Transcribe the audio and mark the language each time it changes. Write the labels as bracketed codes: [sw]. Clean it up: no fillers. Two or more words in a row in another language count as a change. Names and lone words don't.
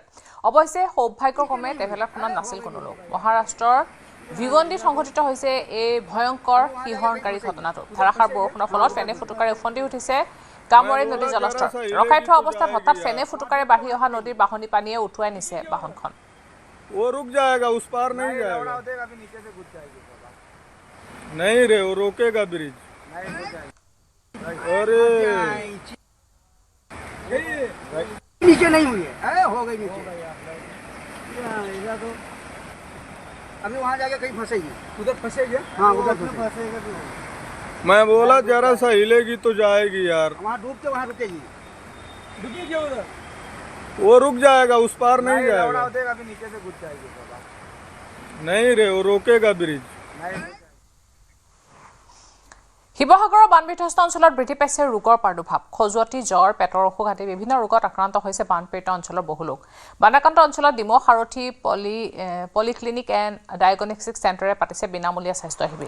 [as] অৱশ্যে সৌভাগ্যক্ৰমে ট্ৰেভেলাৰখনত নাছিল কোনো লোক। মহাৰাষ্ট্ৰৰ ভিগণ্ডীত সংঘটিত হৈছে এই ভয়ংকৰ শিহৰণকাৰী ঘটনাটো। ধাৰাসাৰ বৰষুণৰ ফলত ফেনে ফুটুকাৰে উফন্দি উঠিছে কামৱাৰী নদীৰ জলস্তৰ। ৰখাই থোৱা অৱস্থাত হঠাৎ ফেনে ফুটুকাৰে বাঢ়ি অহা নদীৰ বাঢ়নী পানীয়ে উটুৱাই নিছে বাহনখন। [hi] नीचे नहीं हुई है, हो गई नीचे। अभी वहाँ जाके कहीं फंसेगी, उधर फंसेगी। हाँ उधर फंसेगा। मैं बोला जरा सा हिलेगी तो जाएगी यार। वहाँ डूब के वहाँ रुकेगी, रुकेगी उधर, वो रुक जाएगा, उस पार नहीं जाएगा। अभी नीचे से घुस जाएगी। नहीं रे, वो रोकेगा ब्रिज। [as] শিৱসাগৰৰ বানবিধ্বস্ত অঞ্চলত বৃদ্ধি পাইছে ৰোগৰ প্ৰাদুৰ্ভাৱ। খজুৱতি, জ্বৰ, পেটৰ অসুখ আদি বিভিন্ন ৰোগত আক্ৰান্ত হৈছে বানপীড়িত অঞ্চলৰ বহু লোক। বানাক্ৰান্ত অঞ্চলত ডিমৌ সাৰথী পলিক্লিনিক এণ্ড ডায়েগনষ্টিক চেণ্টাৰে পাতিছে বিনামূলীয়া স্বাস্থ্য শিবিৰ।